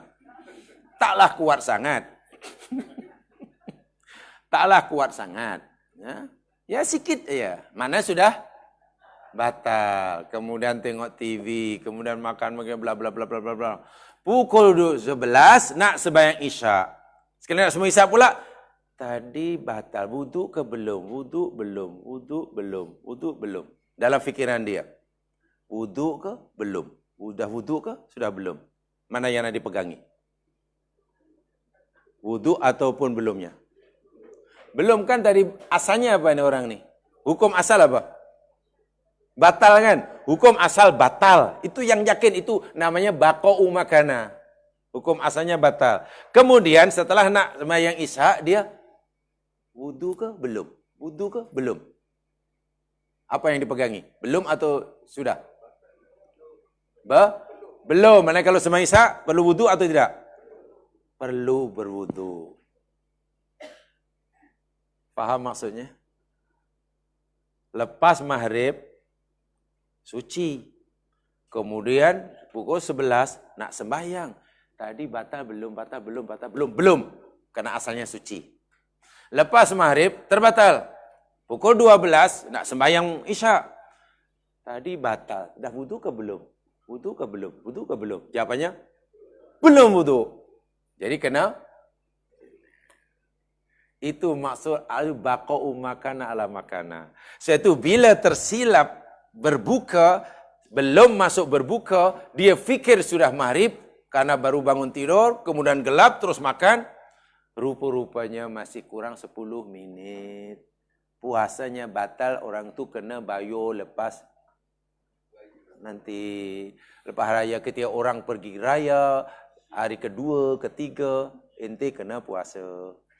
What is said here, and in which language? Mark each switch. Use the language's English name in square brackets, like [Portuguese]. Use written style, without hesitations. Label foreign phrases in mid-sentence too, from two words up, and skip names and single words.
[Malay] Taklah kuat sangat. Taklah kuat sangat. Ya sikit ya. Mana sudah batal. Kemudian tengok TV, kemudian makan bla bla bla bla bla bla. Pukul 11 nak sembahyang Isya. Sekali nak sembahyang Isya pula tadi batal. Wudu ke belum? Wudu belum. Wudu belum. Wudu belum. Dalam fikiran dia. Wudu ke belum? Sudah wudu ke? Sudah belum? Mana yang nak dipegangi? Wudu ataupun belumnya? Belum kan tadi asalnya apa ini orang ni? Hukum asal apa? Batal kan? Hukum asal batal. Itu yang yakin, itu namanya [Arabic] بقاء ما كان. [Malay] Hukum asalnya batal. Kemudian setelah nak sembahyang Isya, dia wudu ke belum? Wudu ke belum? Apa yang dipegangi? Belum atau sudah? Belum. Mana kalau sembahyang Isya perlu wudu atau tidak? Perlu berwudu. Faham maksudnya? Lepas maghrib suci. Kemudian pukul 11 nak sembahyang. Tadi batal belum? Belum. Karena asalnya suci. Lepas maghrib terbatal. Pukul 12 nak sembahyang Isya. Tadi batal. Dah wudu ke belum? Wudu ke belum? Jawapannya belum wudu. Jadi kena. Itu maksud [Arabic] البقاء ما كان على ما كان. [Malay] Suatu bila tersilap berbuka, belum masuk berbuka, dia fikir sudah maghrib karena baru bangun tidur, kemudian gelap terus makan, rupa-rupanya masih kurang 10 minit. Puasanya batal, orang tu kena bayar lepas nanti lepas raya, ketika orang pergi raya, hari kedua, ketiga, ente kena puasa.